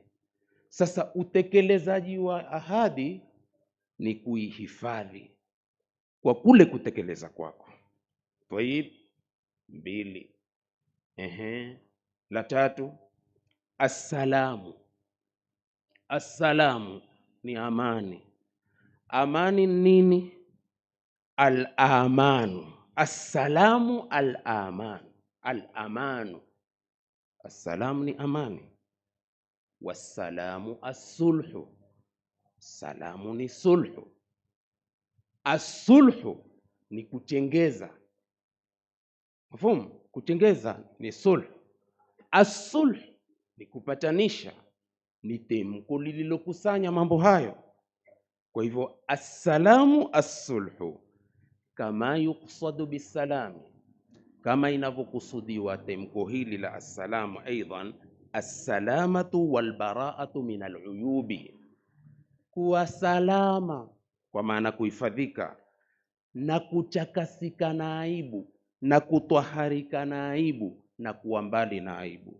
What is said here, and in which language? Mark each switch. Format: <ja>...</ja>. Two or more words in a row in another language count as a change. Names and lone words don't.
<sw>Sasa utekelezaji wa ahadi ni kuihifadhi kwa kule kutekeleza kwako. Tayib, mbili. La tatu, assalamu. Assalamu ni amani. Amani nini? Al-amanu.</sw> <ar>السلام الأمان.</ar> <sw>Al-amanu, assalamu ni amani.</sw> <ar>والسلام الصلح,</ar> <sw>salamu ni sulhu. As-sulhu ni kutengeza. Mafhumu? Kutengeza ni sulhu. As-sulhu ni kupatanisha, ni temko lililokusanya mambo hayo. Kwa hivyo</sw> <ar>السلام الصلح,</ar> <sw>kama</sw> <ar>يقصد بالسلام,</ar> <sw>kama inavyokusudiwa temko hili la assalamu,</sw> <ar>أيضا السلامة والبراءة من العيوب,</ar> <sw>kuwa salama kwa maana kuhifadhika na kuchakasika na aibu na kutwaharika na aibu na kuwa mbali na aibu.</sw>